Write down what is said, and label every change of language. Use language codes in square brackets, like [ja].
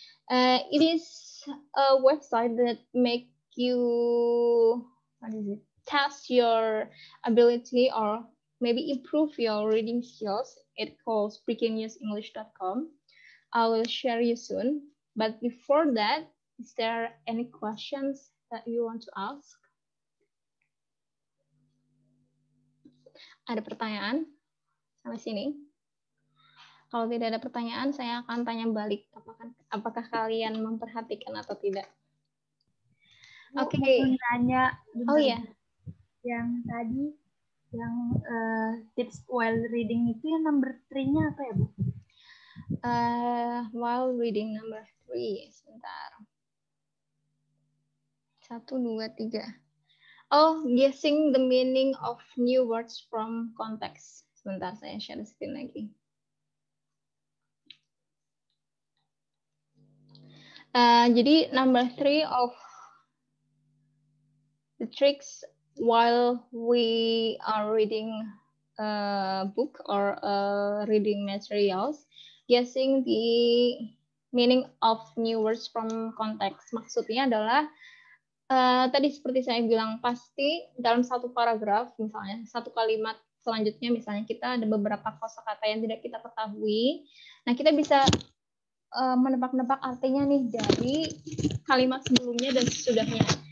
[en] It is a website that make you test your ability or maybe improve your reading skills. It calls breakingnewsenglish.com. I will share you soon. But before that, is there any questions that you want to ask? [id] Ada pertanyaan sampai sini? Kalau tidak ada pertanyaan, saya akan tanya balik. Apakah kalian memperhatikan atau tidak? Oke. Tanya. Oh iya. Yang tadi, yang [en] tips while reading [id] itu yang number 3-nya apa ya, Bu? [en] While reading number 3, [id] sebentar. [en] 1, 2, 3. Oh, guessing the meaning of new words from context. [id] Sebentar, saya share screen lagi. Jadi [en] number 3 of the tricks while we are reading a book or reading materials, guessing the meaning of new words from context. [id] Maksudnya adalah tadi seperti saya bilang, pasti dalam satu paragraf misalnya, satu kalimat selanjutnya misalnya kita ada beberapa kosakata yang tidak kita ketahui. Nah, kita bisa menebak-nebak artinya nih dari kalimat sebelumnya dan sesudahnya.